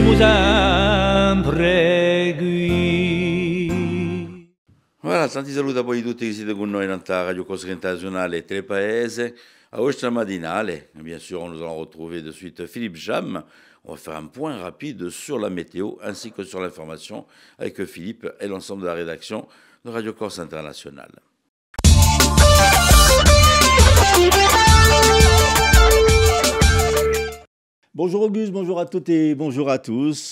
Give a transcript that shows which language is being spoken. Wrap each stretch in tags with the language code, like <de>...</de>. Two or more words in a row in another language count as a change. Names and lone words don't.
<it>Voilà, tanti saluti a voi tutti che siete con noi in Radio Corsica Internazionale e Telepaese.</it> <fr>À Ostra Madinale, bien sûr, nous allons retrouver de suite Philippe Jam. On va faire un point rapide sur la météo ainsi que sur l'information avec Philippe et l'ensemble de la rédaction de Radio Corse Internationale. Bonjour Auguste, bonjour à toutes et bonjour à tous.</fr>